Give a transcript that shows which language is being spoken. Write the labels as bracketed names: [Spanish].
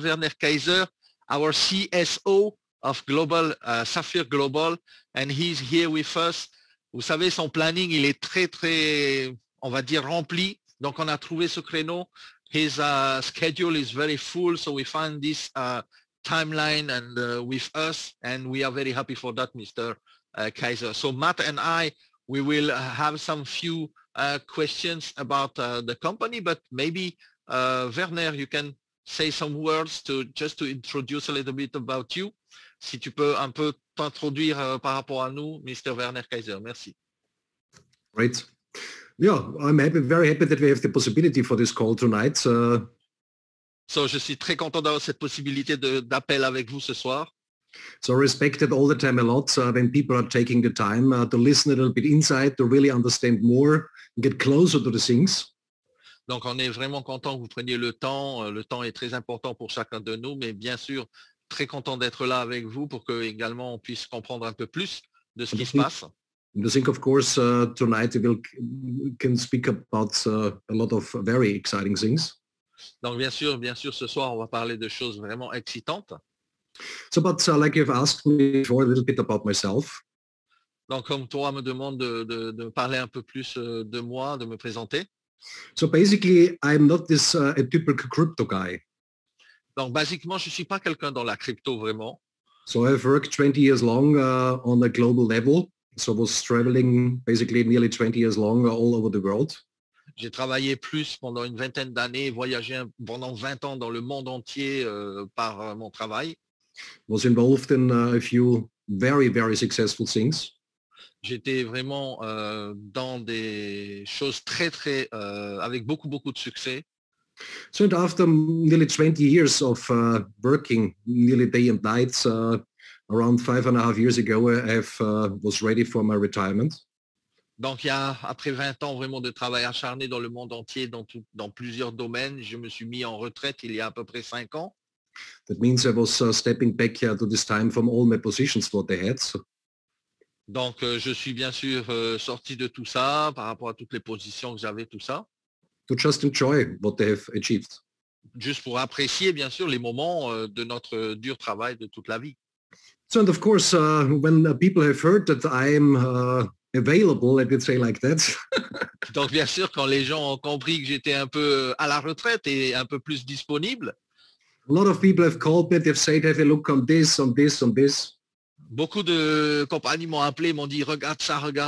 [English] Werner Kaiser, our CSO of Global, Saphir Global, and he's here with us. [French] Vous savez, son planning, il est très, on va dire, rempli. Donc, on a trouvé ce créneau. [English] His schedule is very full, so we find this timeline and with us, and we are very happy for that, Mr. Kaiser. So Matt and I, we will have some few questions about the company, but maybe Werner, you can say some words just to introduce a little bit about you. [French] Si tu peux un peu t'introduire par rapport à nous, Mr. Werner Kaiser. Merci. [English] Right. Yeah, I'm very happy that we have the possibility for this call tonight. [French] So, je suis très content d'avoir cette possibilité d'appel avec vous ce soir. [English] So respected all the time a lot when people are taking the time to listen a little bit inside, to really understand more, get closer to the things. [French] Donc, on est vraiment content que vous preniez le temps. Le temps est très important pour chacun de nous, mais bien sûr, très content d'être là avec vous pour que également on puisse comprendre un peu plus de ce qui se passe. [English] I think, of course, tonight we can speak about a lot of very exciting things. [French] Donc, bien sûr, ce soir, on va parler de choses vraiment excitantes. [English] So, but like you've asked me before, a little bit about myself. [French] Donc, comme toi me demande de parler un peu plus de moi, de me présenter. [English] So, basically, I'm not this a typical crypto guy. [French] Donc, basiquement, je suis pas quelqu'un dans la crypto vraiment. [English] So, I've worked 20 years long on a global level. So I was traveling basically nearly 20 years long all over the world. [French] J'ai travaillé plus pendant une vingtaine d'années, voyagé pendant 20 ans dans le monde entier par mon travail. [English] Was involved in a few very successful things. [French] J'étais vraiment dans des choses très avec beaucoup de succès. [English] So after nearly 20 years of working nearly day and night, around 5.5 years ago, I was ready for my retirement. [French] Donc, après 20 ans vraiment de travail acharné dans le monde entier, dans plusieurs domaines, je me suis mis en retraite il y a à peu près 5 ans. [English] That means I was stepping back to this time from all my positions what I had. [French] Donc, je suis bien sûr sorti de tout ça par rapport à toutes les positions que j'avais, tout ça. [English] To just enjoy what they have achieved. [French] Juste pour apprécier bien sûr les moments de notre dur travail de toute la vie. [English] So, and of course, when people have heard that I am available, let me say like that. [French] Donc, bien sûr, quand les gens ont compris que j'étais un peu à la retraite et un peu plus disponible. [English] A lot of people have called me, they've said, have a look on this, on this, on this. [French] Beaucoup de compagnies m'ont appelé, m'ont dit, regarde ça.